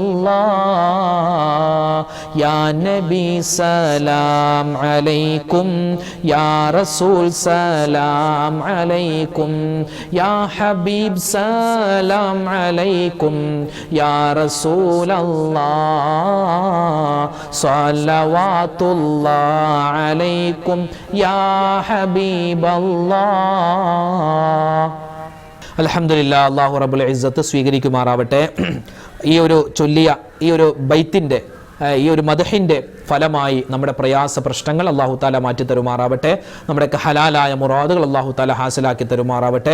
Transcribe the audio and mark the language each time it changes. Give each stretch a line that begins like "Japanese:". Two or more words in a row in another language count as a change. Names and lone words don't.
Arabic: الله يا نبي سلام عليكم يا رسول سلام عليكم يا حبيب سلام عليكم يا رسول الله صلوات الله عليكم يا حبيب الله അൽഹംദുലില്ലാഹ്. الله رب العزة
Malayalam: സ്വീകരിക്കുമാറാവട്ടെ. ഈ ഒരു ചൊല്ലിയ ഈ ഒരു ബൈത്തിൻ്റെ ഈ ഒരു മദ്ഹിൻ്റെ ഫലമായി നമ്മുടെ പ്രയാസ പ്രശ്നങ്ങൾ
Arabic: الله تعالى
Malayalam: മാറ്റി തരുമാറാവട്ടെ. നമ്മുടെ ഹലാലായ മുറാദുകൾ
Arabic: الله تعالى
Malayalam: ഹാസിലാക്കി തരുമാറാവട്ടെ.